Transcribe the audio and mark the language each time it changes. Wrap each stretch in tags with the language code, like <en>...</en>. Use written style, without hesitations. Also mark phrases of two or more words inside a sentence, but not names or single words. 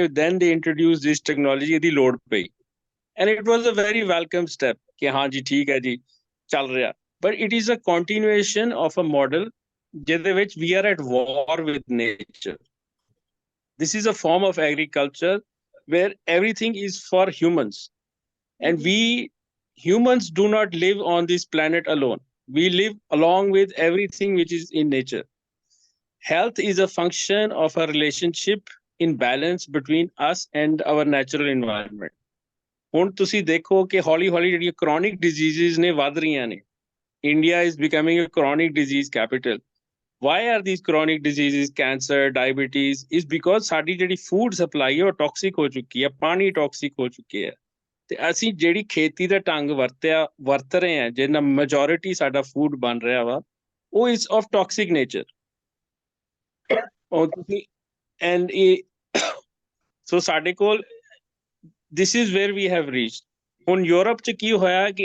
<en>ਗਏ then they introduce this technology</en> <pa>ਇਹਦੀ ਲੋੜ ਪਈ</pa> <en>and it was a very welcome step</en> <pa>ਕਿ ਹਾਂ ਜੀ ਠੀਕ ਹੈ ਜੀ ਚੱਲ ਰਿਹਾ</pa> <en>but it is a continuation of a model</en> <pa>ਜਿਹਦੇ ਵਿੱਚ</pa> <en>we are at war with nature this is a form of agriculture where everything is for humans and we humans do not live on this planet alone. We live along with everything which is in nature. Health is a function of a relationship in balance between us and our natural environment.</en> <pa>ਹੁਣ ਤੁਸੀਂ ਦੇਖੋ ਕਿ ਹੌਲੀ ਹੌਲੀ ਜਿਹੜੀਆਂ</pa> <en>chronic diseases</en> <pa>ਨੇ ਵੱਧ ਰਹੀਆਂ ਨੇ.</pa> <en>India is becoming a chronic disease capital. Why are these chronic diseases, cancer, diabetes? Is because</en> <pa>ਸਾਡੀ ਜਿਹੜੀ</pa> <en>food supply</en> <pa>ਹੈ ਉਹ toxic ਹੋ ਚੁੱਕੀ ਹੈ, ਪਾਣੀ toxic ਹੋ ਚੁੱਕੀ ਹੈ. ਤੇ ਅਸੀਂ ਜਿਹੜੀ ਖੇਤੀ ਦਾ ਢੰਗ ਵਰਤ ਰਹੇ ਹਾਂ ਜਿਹਨਾਂ ਮੈਜੋਰਿਟੀ ਸਾਡਾ ਫੂਡ ਬਣ ਰਿਹਾ ਵਾ ਉਹ</pa> <en>is of toxic nature</en> <pa>ਤੁਸੀਂ ਐਂਡ ਇਹ ਸੋ ਸਾਡੇ ਕੋਲ</pa> <en>this is where we have reached</en> <pa>ਹੁਣ ਯੂਰਪ 'ਚ ਕੀ ਹੋਇਆ ਕਿ</pa>